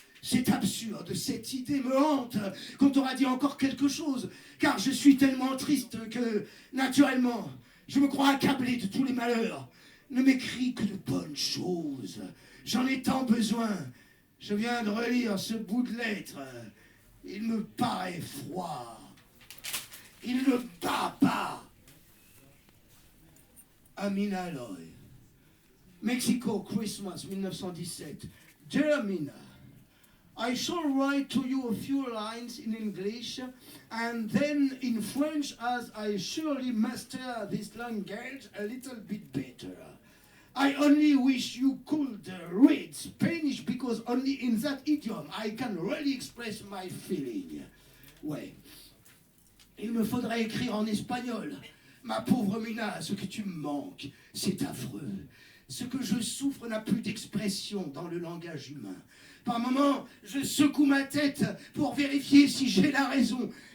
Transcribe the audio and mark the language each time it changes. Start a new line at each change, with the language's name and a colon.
French: C'est absurde, cette idée me hante, qu'on t'aura dit encore quelque chose, car je suis tellement triste que, naturellement, je me crois accablé de tous les malheurs. Ne m'écris que de bonnes choses, j'en ai tant besoin. Je viens de relire ce bout de lettre, il me paraît froid, il ne bat pas.
English: Amina Loy, Mexico, Christmas 1917, Dear Amina, I shall write to you a few lines in English and then in French, as I surely master this language a little bit better. I only wish you could read Spanish because only in that idiom I can really express my feeling.
French: Ouais. Il me faudrait écrire en espagnol. Ma pauvre Mina, ce que tu me manques, c'est affreux. Ce que je souffre n'a plus d'expression dans le langage humain. Par moments, je secoue ma tête pour vérifier si j'ai la raison.